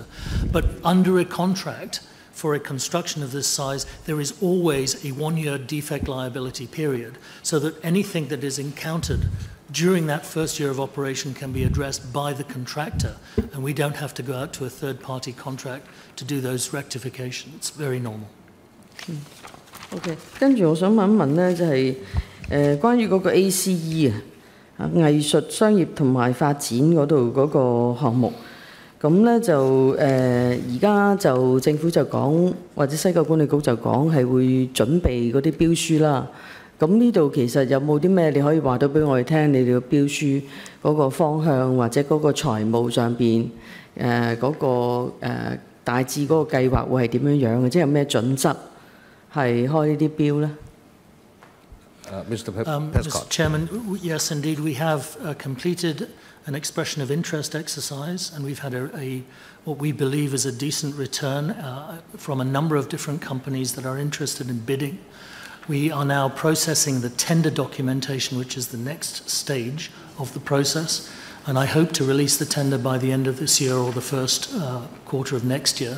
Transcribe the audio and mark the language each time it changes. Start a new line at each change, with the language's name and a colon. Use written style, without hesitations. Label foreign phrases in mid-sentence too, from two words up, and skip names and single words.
English: But under a contract, for a construction of this size, there is always a 1-year defect liability period, so that anything that is encountered during that first year of operation can be addressed by the contractor, and we don't have to go out to a third-party contract to do those rectifications. It's very normal.
Cantonese: OK， 跟住我想問一問咧，就係關於嗰個 ACE 藝術、商業同埋發展嗰度嗰個項目。咁咧就而家就政府就講，或者西九管理局就講係會準備嗰啲標書啦。咁呢度其實有冇啲咩你可以話到俾我哋聽？你哋嘅標書嗰個方向或者嗰個財務上邊嗰個大致嗰個計劃會係點樣樣嘅？即係有咩準則係開呢啲標咧
English: ？Mr. Mr. Chairman, yes, indeed, we have completed an expression of interest exercise, and we've had what we believe is a decent return from a number of different companies that are interested in bidding. We are now processing the tender documentation, which is the next stage of the process, and I hope to release the tender by the end of this year or the first quarter of next year.